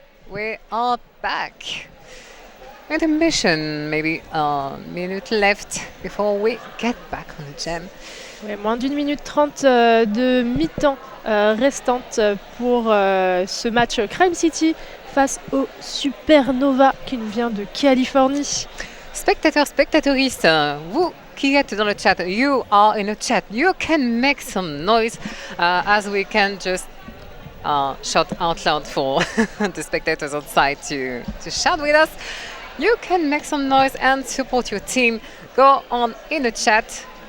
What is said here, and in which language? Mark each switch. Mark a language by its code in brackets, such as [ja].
[en] We are back. Intermission, maybe a minute left before we get back on the jam. [fr] Ouais, moins d'une minute 30 de mi-temps restante pour ce match Crime City face au Supernova qui nous vient de Californie. Spectateurs, spectatrices, vous qui êtes dans le chat, [en] you are in the chat. You can make some noise as we can just shout out loud for the spectators outside to shout with us. You can make some noise and support your team. Go on in the chat.